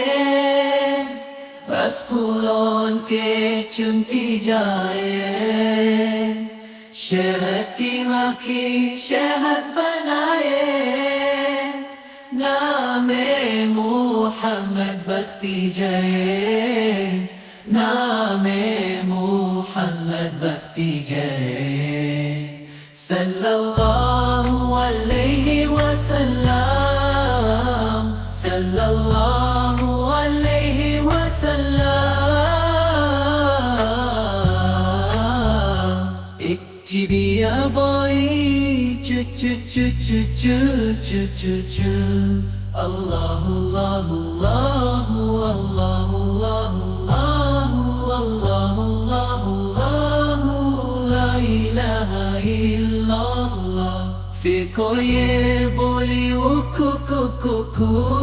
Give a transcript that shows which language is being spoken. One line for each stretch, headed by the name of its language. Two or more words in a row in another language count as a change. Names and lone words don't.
Urdu: بس پھولوں کے چنتی جائے شہد کی مکھی شہد بنائے نام محمد بھکتی جائے نام محمد بھکتی جائے
Arabic: صلی اللہ علیہ وسلم صلی اللہ علیہ
Urdu: چڑیا بوئی چ چ چ چ چ چ چ چ اللہ اللہ اللہ اللہ اللہ اللہ اللہ اللہ
Arabic: لا الہ الا اللہ
Urdu: پھر کوئی بولی اکو کو کو کو